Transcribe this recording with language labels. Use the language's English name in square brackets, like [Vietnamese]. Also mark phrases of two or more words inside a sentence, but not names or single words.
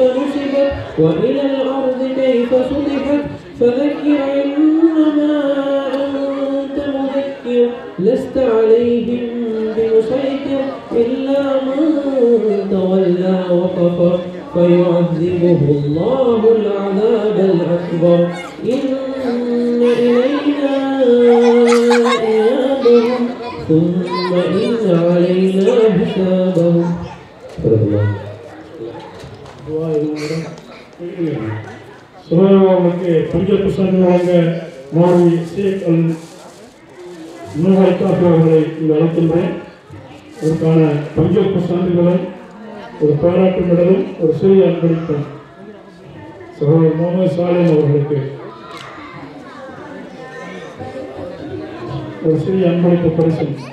[Arabic] نصبت وإلى الأرض كيف سطحت فذكر إنما أنت مذكر لست عليهم بمسيطر إلا من تولى وكفر فيعذبه الله العذاب الأكبر إن إلينا إيابهم ثم إن علينا حسابهم. [Tamil] சுகாதாரங்களுக்கு பங்கேற்பு சார்ந்து வழங்க மாணவி ஷேக் அல் முனஹைகாஃபி அவர்களை இங்கு அழைக்கின்றேன். அதற்கான பங்கேற்பு சான்றிதழும் ஒரு பாராட்டு மெடலும் ஒரு சிறிய அன்பளிப்பும் சகோதரர் முகமது சாலிம் அவர்களுக்கு ஒரு சிறிய அன்பளிப்பு பரிசு.